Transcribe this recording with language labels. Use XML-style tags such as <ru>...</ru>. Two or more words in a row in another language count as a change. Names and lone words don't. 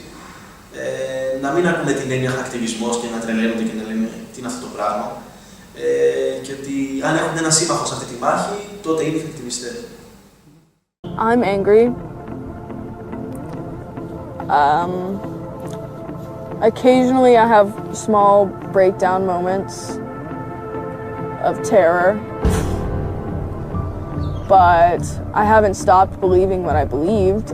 <el>Να μην ακούνε την έννοια ακτιβισμός και να τρελαίνονται και να λένε τι είναι αυτό το πράγμα. Και ότι αν έχουν ένα σύμμαχο σε αυτή τη μάχη, τότε είναι οι ακτιβιστές.</el> <en>I'm angry Occasionally I have small breakdown moments of terror, but I haven't stopped believing what I believed.</en>